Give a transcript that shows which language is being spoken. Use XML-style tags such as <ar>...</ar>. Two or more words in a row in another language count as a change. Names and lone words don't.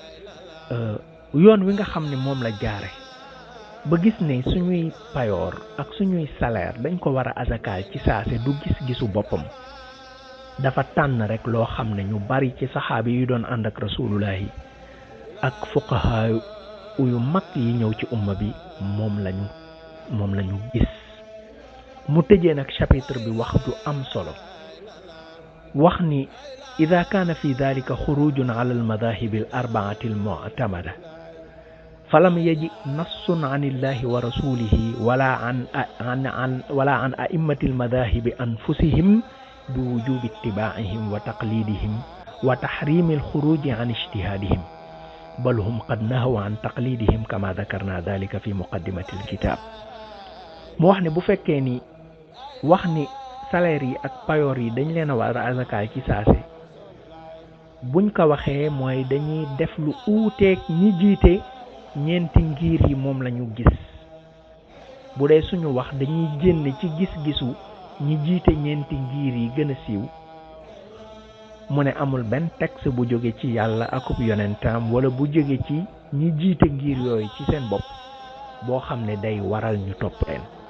<wo>yoon wi nga xam ne moom la jaare ba gis ne suñuy payoor ak suñuy salaire dañ ko war a azakaal ci saase du gis-gisu boppam dafa tànn rek loo xam ne ñu bari ci saxaabi yu doon ànd ak rasulullahi ak fuqaha yu mag yi ñëw ci umma bi moom lañu gis mu tëjee nag chapitre bi wax du am solo wax ni</wo> <ar>إذا كان في ذلك خروج على المذاهب الأربعة المعتمدة فلم يأت نص عن الله ورسوله ولا عن أئمة المذاهب أنفسهم بوجوب اتباعهم وتقليدهم وتحريم الخروج عن اجتهادهم بل هم قد نهوا عن تقليدهم كما ذكرنا ذلك في مقدمة الكتاب</ar> <wo>mu wax ne bu fekkee ni wax ni salaire yi ak payoor yi dañ leen a war a azakaal ci saase buñ ko waxee mooy dañuy def lu uuteeg ñi jiite ñeenti ngir yi moom lañu gis bu dee suñu wax dañuy génn ci gis-gisu ñi jiite ñeenti ngir yi gën a siiw mu ne amul benn texte bu jóge ci yàlla akub yonentam wala bu jóge ci ñi jiite ngir yooyu ci seen bopp boo xam ne day waral ñu topp leen</wo>